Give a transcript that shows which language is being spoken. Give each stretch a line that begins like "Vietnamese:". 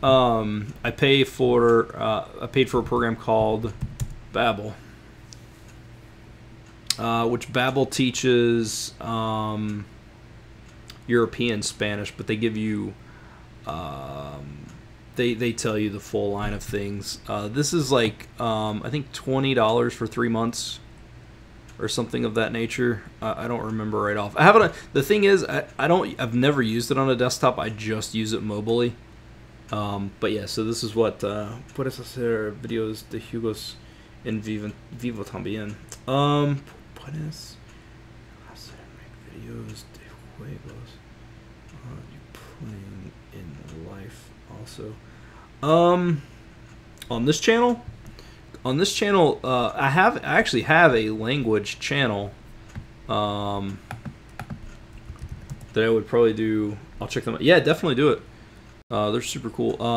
English: I paid for a program called Babbel, which Babbel teaches European Spanish, but they give you they tell you the full line of things. This is like I think $20 for 3 months. Or something of that nature. I don't remember right off. I haven't. The thing is, I've never used it on a desktop. I just use it mobilely. But yeah, so this is what
Spanish: puedes hacer videos de juegos en vivo también. Puedes hacer videos de juegos
English: you playing in life also. On this channel. On this channel, I actually have a language channel that I would probably do. I'll check them out. Yeah, definitely do it. They're super cool.